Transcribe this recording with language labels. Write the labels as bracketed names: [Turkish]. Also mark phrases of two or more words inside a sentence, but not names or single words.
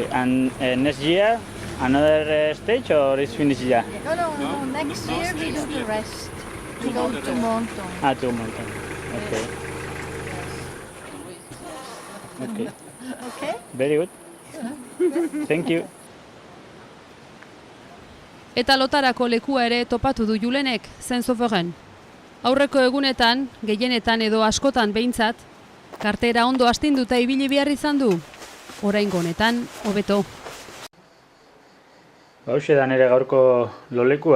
[English] And next year, another stage or is finished here? No. Next No, year we do next the year. rest. We To go Monton. to Monton. Ah, to mountain. Okay. Okay. Okay? Very good. Thank you. [Basque] Eta lotarako lekua ere topatu du Julenek, Saint-Sauveur. Aurreko egunetan, gehienetan edo askotan behintzat, kartera ondo astinduta ibili behar izan du. Oraingo honetan, hobeto. Hauxe da nire gaurko lolekua.